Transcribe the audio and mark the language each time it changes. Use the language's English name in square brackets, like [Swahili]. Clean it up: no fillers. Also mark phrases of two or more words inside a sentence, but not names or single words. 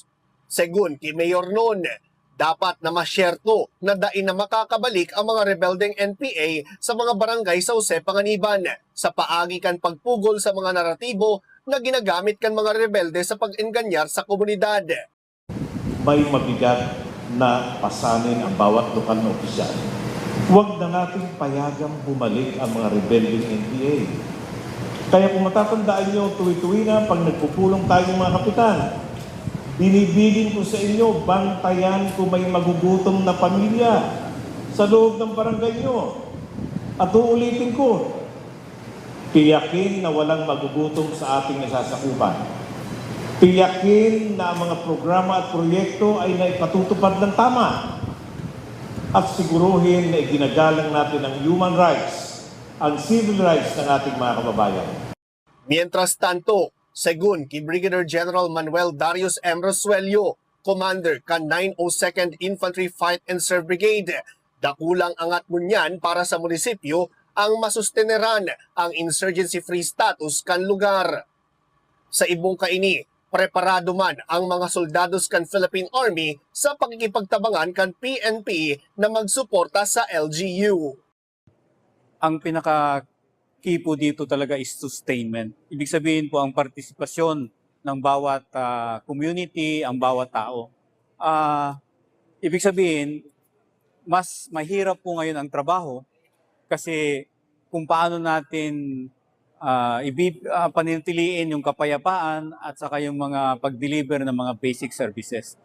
[Bikol] Segun ki Mayor Nun, dapat na masyerto na dain na makakabalik ang mga rebelding NPA sa mga barangay sa Jose Panganiban sa paagi kan pagpugol sa mga naratibo na ginagamit kan mga rebelde sa pag-enganyar sa komunidad. [Filipino] May mabigat na pasanin ang bawat lokal na opisyal. Huwag na nating payagang bumalik ang mga rebelding NPA. Kaya kung matatandaan nyo, tuwi-tuwi na pag nagpupulong tayo mga kapitan, binibilin ko sa inyo, bantayan kung may magugutom na pamilya sa loob ng barangay nyo. At uulitin ko, tiyakin na walang magugutom sa ating nasasakupan. Tiyakin na ang mga programa at proyekto ay naipatutupad ng tama. At siguruhin na iginagalang natin ang [English] human rights, [Filipino] ang [English] civil rights [Filipino] ng ating mga kababayan. [Bikol] Mientras tanto, segun ki Brigadier General Manuel Darius M. Rosuelio, Commander kan 902nd Infantry Fight and Serve Brigade, dakulang angat munyan para sa munisipyo ang masusteneran ang [English] insurgency-free status [Bikol] kan lugar. Sa ibong kaini, preparado man ang mga soldados kan Philippine Army sa pagkikipagtabangan kan PNP na magsuporta sa LGU. [Filipino] Ang pinaka-key po dito talaga [English] is sustainment. [Filipino] Ibig sabihin po ang partisipasyon ng bawat community, ang bawat tao. Ibig sabihin, mas mahirap po ngayon ang trabaho kasi kung paano natin panintiliin yung kapayapaan at saka yung mga pag-deliver ng mga [English] basic services.